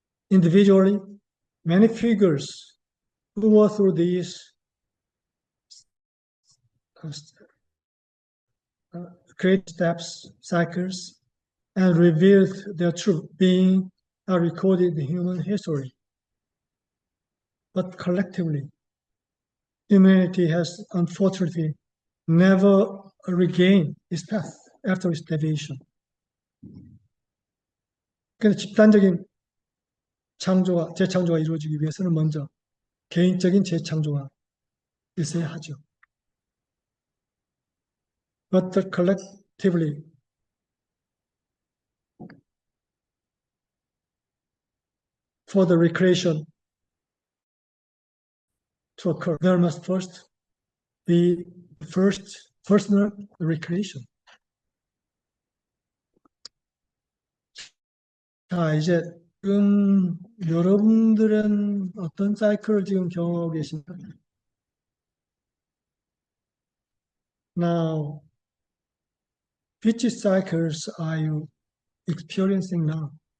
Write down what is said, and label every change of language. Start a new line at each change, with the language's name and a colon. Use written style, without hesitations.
English: individually, many figures who go through these great steps, cycles, and revealed their true being are recorded in human history. But collectively, humanity has unfortunately never regained its path after its deviation.
Korean: 그래서 집단적인 창조가, 재창조가 이루어지기 위해서는 먼저 개인적인 재창조가 있어야 하죠.
English: But collectively, for the recreation to occur, there must first be personal recreation.
Korean: 자, 이제 지금 여러분들은 어떤 사이클을 지금 경험하고 계십니까?
English: Now, which cycles are you experiencing now?